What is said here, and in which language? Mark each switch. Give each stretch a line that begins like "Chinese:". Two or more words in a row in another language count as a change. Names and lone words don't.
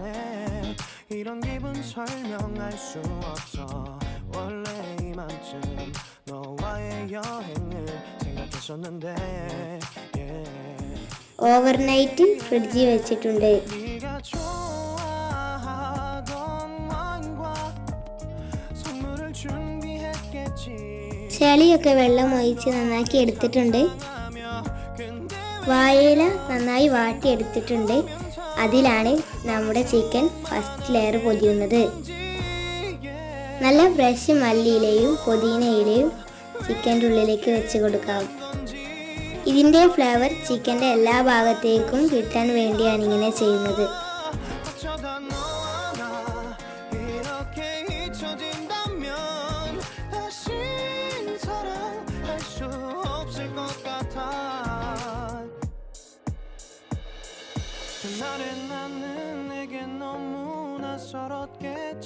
Korean: 이런 기분 설명할 수 없어. 원래 이맘쯤 너와의 여행을 생각했었는데
English: overnight fridge
Malayalam: വെച്ചിട്ടുണ്ട്.
Korean: 네가 좋아하던 와인과 선물을 준비했겠지.
Malayalam: ചെളിയൊക്കെ വെള്ളം ഒഴിച്ച് നന്നാക്കി എടുത്തിട്ടുണ്ട്. വാഴയില നന്നായി വാട്ടിയെടുത്തിട്ടുണ്ട്. അതിലാണ് നമ്മുടെ
English: chicken first layer
Malayalam: പൊതിയുന്നത്. നല്ല ഫ്രഷ് മല്ലിയിലയും പുതിനയിലയും ചിക്കൻ്റെ ഉള്ളിലേക്ക് വെച്ച് കൊടുക്കാം. ഇതിൻ്റെ ഫ്ലേവർ ചിക്കൻ്റെ എല്ലാ ഭാഗത്തേക്കും കിട്ടാൻ വേണ്ടിയാണ് ഇങ്ങനെ ചെയ്യുന്നത്.
Korean: 그날의 나는 내게 너무나 썰었겠지.